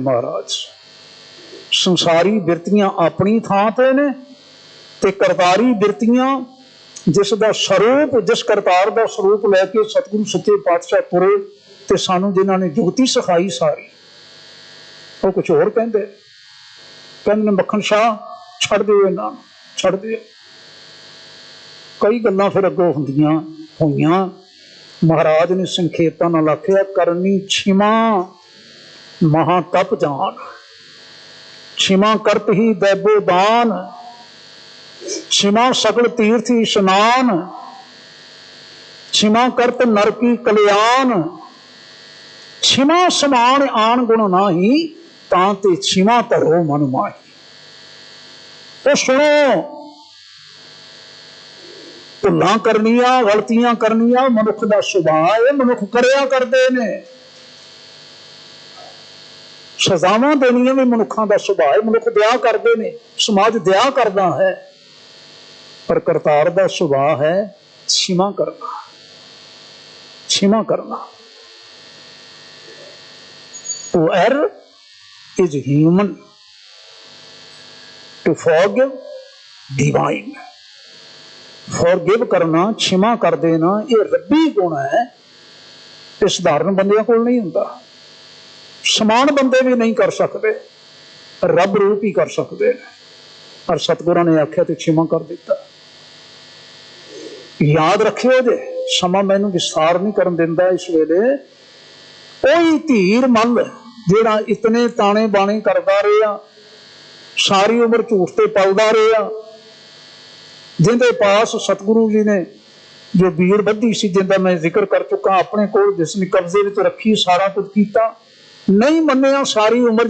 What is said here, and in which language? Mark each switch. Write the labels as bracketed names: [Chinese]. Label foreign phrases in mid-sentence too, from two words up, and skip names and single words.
[Punjabi] ਮਹਾਰਾਜ ਸੰਸਾਰੀ ਬਿਰਤੀਆਂ ਅਪਣੀ ਥਾਂ ਤੇ ਨੇ, ਤੇ ਕਰਤਾਰੀ ਬਿਰਤੀਆਂ ਜਿਸਕਾ ਸਰੂਪ, ਜਿਸ ਕਰਤਾਰ ਕਾ ਸਰੂਪ ਲੈਕੇ ਸਤਿਗੁਰੂ ਸੱਚੇ ਪਾਤਸ਼ਾਹ ਤੁਰੇ ਤੇ ਸਾਨੂੰ ਜਿਨ੍ਹਾਂ ਨੇ ਜੁਗਤੀ ਸਿਖਾਈ ਸਾਰੀ, ਵੋ ਕੁਛ ਹੋਰ ਕਹਿੰਦੇ, ਕਹਿੰਦੇ ਮੱਖਣ ਸ਼ਾਹ ਛੱਡ ਦਿਓ, ਇਨ੍ਹਾਂ ਛੱਡ ਦਿਓ। ਕਈ ਗੱਲਾਂ ਫਿਰ ਅਗੋਂ ਹੁੰਦੀਆਂ ਹੋਈਆਂ। ਮਹਾਰਾਜ ਨੇ ਸੰਖੇਪਾਂ ਨਾਲ ਆਖਿਆ [Braj] करनी क्षिमा महा तप जान, क्षिमा करत ही दैबो दान, क्षिमा सकल तीर्थ स्नान, क्षिमा करत नर की कल्याण, क्षिमा समान आन गुण नाही, तांते क्षिमा धरो मन माही। [Punjabi] ਤੋ ਸੁਣੋ, ਭੁੱਲਾਂ ਕਰਨੀਆਂ ਗਲਤੀਆਂ ਕਰਨੀਆਂ ਮਨੁੱਖ ਦਾ ਸੁਭਾਅ ਹੈ, ਮਨੁੱਖ ਕਰਿਆ ਕਰਦੇ ਨੇ, ਸਜ਼ਾਵਾਂ ਦੇਣੀਆਂ ਭੀ ਮਨੁੱਖਾਂ ਦਾ ਸੁਭਾਅ ਹੈ, ਮਨੁੱਖ ਦਇਆ ਕਰਦੇ ਨੇ, ਸਮਾਜ ਦਇਆ ਕਰਦਾ ਹੈ, ਪਰ ਕਰਤਾਰ ਦਾ ਸੁਭਾਅ ਹੈ ਖਿਮਾ ਕਰਨਾ, ਖਿਮਾ ਕਰਨਾ। [English] To err is human, to forgive divine। [Punjabi] ਫੌਰਗਿਵ ਕਰਨਾ, ਖਿਮਾ ਕਰ ਦੇਣਾ, ਯੇ ਰੱਬੀ ਗੁਣ ਹੈ, ਯੇ ਸਾਧਾਰਣ ਬੰਦਿਆਂ ਕੋਲ ਨਹੀਂ ਹੁੰਦਾ, ਸਮਾਨ ਬੰਦੇ ਭੀ ਨਹੀਂ ਕਰ ਸਕਦੇ। [Hindi] रब रूप ही कर सकते हैं। [Punjabi] ਔਰ ਸਤਿਗੁਰਾਂ ਨੇ ਆਖਿਆ ਤੋ ਖਿਮਾ ਕਰ ਦਿੱਤਾ। ਯਾਦ ਰੱਖਿਓ ਜੇ, ਸਮਾਂ ਮੈਨੂੰ ਵਿਸਥਾਰ ਨਹੀਂ ਕਰਨ ਦਿੰਦਾ ਇਸ ਵੇਲੇ। ਓਹੀ ਧੀਰ ਮੱਲ ਜਿਹੜਾ ਇਤਨੇ ਤਾਣੇ ਬਾਣੇ ਕਰਦਾ ਰਿਹਾ, ਸਾਰੀ ਉਮਰ ਝੂਠ ਤੇ ਪਲਦਾ ਰਿਹਾ, ਜਿਂਦੇ ਪਾਸ ਸਤਿਗੁਰੂ ਜੀ ਨੇ ਜੋ ਬੀੜ ਬੱਧੀ ਸੀ, ਜਿਂਦਾ ਮੈਂ ਜ਼ਿਕਰ ਕਰ ਚੁੱਕਾ, ਅਪਣੇ ਕੋਲ ਜਿਸਨੇ ਕਬਜ਼ੇ ਵਿਚ ਰੱਖੀ, ਸਾਰਾ ਕੁਛ ਕੀਤਾ, ਨਹੀਂ ਮੰਨਿਆ ਸਾਰੀ ਉਮਰ।